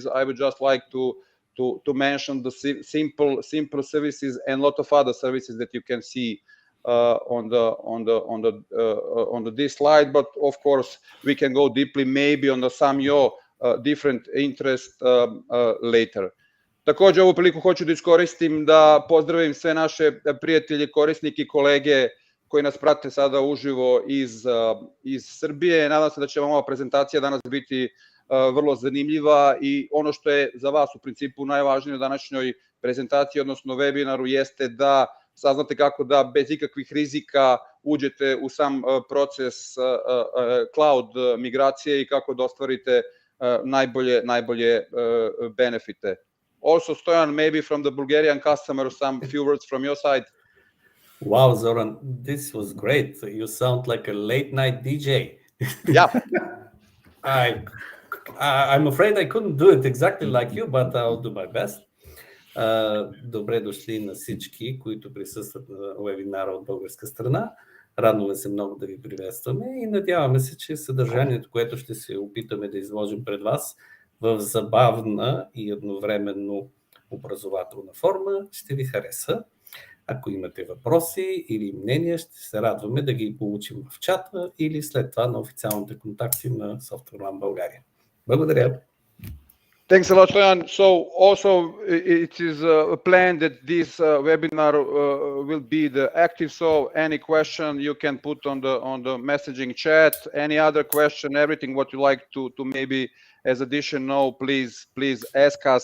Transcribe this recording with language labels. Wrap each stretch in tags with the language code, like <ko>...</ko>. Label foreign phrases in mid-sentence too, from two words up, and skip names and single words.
<en>I would just like to mention the simple services and a lot of other services that you can see on this slide. But of course we can go deeply maybe on some your different interest later.</en> <sr>Takođe, ovu priliku hoću da iskoristim da pozdravim sve naše prijatelje, korisnike i kolege koji nas prate sada uživo iz Srbije. Nadam se da će vam ova prezentacija danas biti vrlo zanimljiva i ono što je za vas u principu najvažnije u današnjoj prezentaciji, odnosno webinaru, jeste da saznate kako da bez ikakvih rizika uđete u sam proces cloud migracije i kako da ostvarite najbolje benefite.</sr> <en>Also, Stoyan, maybe from the Bulgarian customer, some few words from your side. Wow, Zoran, this was great. You sound like a late night DJ. Yeah. I'm afraid I couldn't do it exactly like you, but I'll do my best.</en> <bg>Добре дошли на всички, които присъстват на вебинара от българска страна. Радваме се много да ви приветстваме и надяваме се, че съдържанието, което ще се опитаме да изложим пред вас в забавна и едновременно образователна форма, ще ви хареса. Ако имате въпроси или мнения, ще се радваме да ги получим в чата или след това на официалните контакти на Software One България. Благодаря.</bg> <en>Thanks a lot, Stoyan. So also it is planned that this webinar will be the active. So any question you can put on the messaging chat. Any other question, everything what you like to maybe as addition know, please ask us.</en>